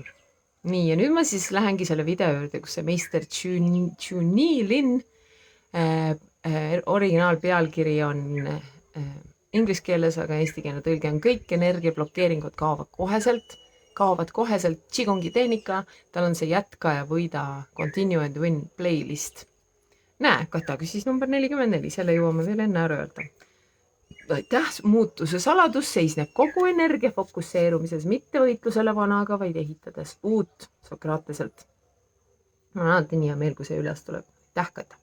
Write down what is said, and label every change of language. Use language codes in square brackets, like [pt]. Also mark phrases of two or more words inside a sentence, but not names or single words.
[et] Nii, ja nüüd ma siis lähengi selle video juurde, kus see meister Chuni Lin originaalpealkiri on inglise keeles, aga eestikeelne tõlge on kõik energiablokeeringud kaovad koheselt qigongi tehnika, tal on see jätka ja võida [en] continue and win playlist. [et] Näe, Kata küsis number 44, selle jõuame veel enne ära öelda. Aitäh, muutuse saladus seisneb kogu energia fokusseerumises, mitte võitlusele vanaga, vaid ehitades uut Sokrateselt. Ma olen alati nii hea meel, kui see üles tuleb. Aitäh, Kata.